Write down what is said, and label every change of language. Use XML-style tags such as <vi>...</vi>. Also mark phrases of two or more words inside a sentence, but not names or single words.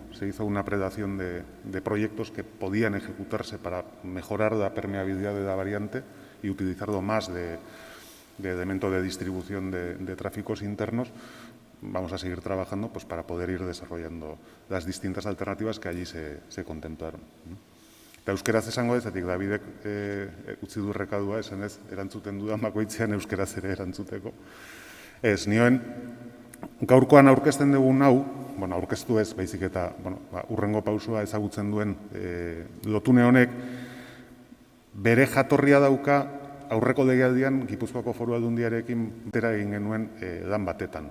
<es>Se hizo una predación de proyectos que podían ejecutarse para mejorar la permeabilidad de la variante y utilizarlo más de elemento de distribución de tráficos internos. Vamos a seguir trabajando pues, para poder ir desarrollando las distintas alternativas que allí se contemplaron.</es> <eu>Eta euskeraz esango dezatik, Davidek utzi du rekadua, esanez, erantzuten dudan bakoitzean euskeraz ere erantzuteko. Ez, nioen, gaurkoan aurkezten dugun hau, bueno, aurkeztu ez, baizik eta hurrengo pausua ezagutzen duen lotune honek, bere jatorria dauka aurreko legealdian Gipuzkoako Foru Aldundiarekin batera egin genuen lan batetan.</eu>